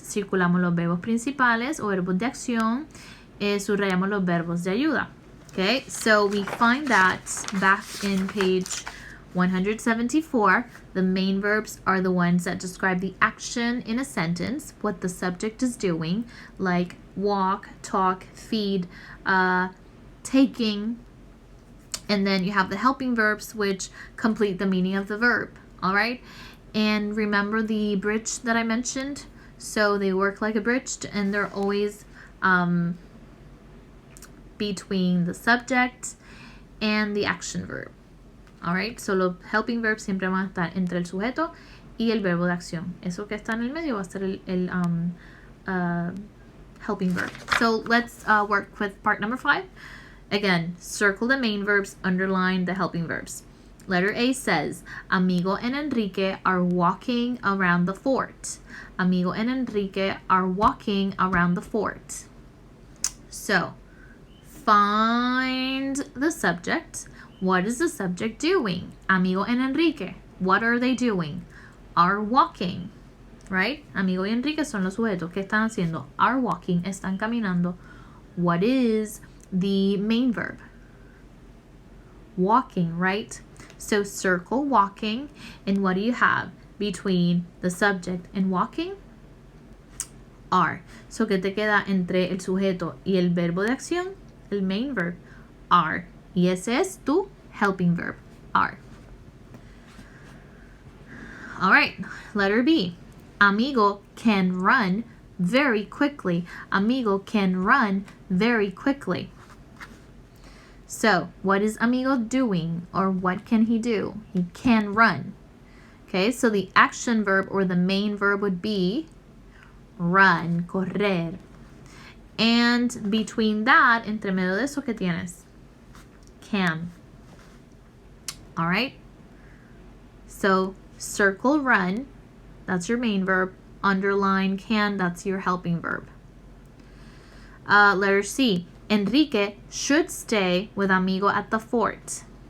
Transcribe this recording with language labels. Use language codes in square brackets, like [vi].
[es] Circulamos los verbos principales o verbos de acción, subrayamos los verbos de ayuda. [en] Okay, so we find that back in page 174, the main verbs are the ones that describe the action in a sentence, what the subject is doing, like walk, talk, feed, taking, and then you have the helping verbs, which complete the meaning of the verb. All right, and remember the bridge that I mentioned? So they work like a bridge, and they're always between the subject and the action verb. All right, so [es] los helping verbs siempre van a estar entre el sujeto y el verbo de acción. Eso que está en el medio va a ser el helping verb. [en] So let's work with part number 5. Again, circle the main verbs, underline the helping verbs. Letter A says, Amigo and Enrique are walking around the fort. Amigo and Enrique are walking around the fort. So, find the subject. What is the subject doing? Amigo and Enrique. What are they doing? Are walking. Right? [es] Amigo y Enrique son los sujetos. ¿Qué están haciendo? [en] Are walking. [es] Están caminando. [en] What is the main verb? Walking, right? So circle walking. And what do you have between the subject and walking? Are. [es] So ¿qué te queda entre el sujeto y el verbo de acción? El main verb. Are. Y ese es tu helping verb. Are. [en] All right. Letter B. Amigo can run very quickly. Amigo can run very quickly. So, what is amigo doing, or what can he do? He can run. Okay, so the action verb or the main verb would be run, correr. And between that, [es] entre medio de eso, ¿qué tienes? [en] Can. All right? So, circle run, that's your main verb. Underline can, that's your helping verb. Letter C. Enrique should stay with amigo at the fort.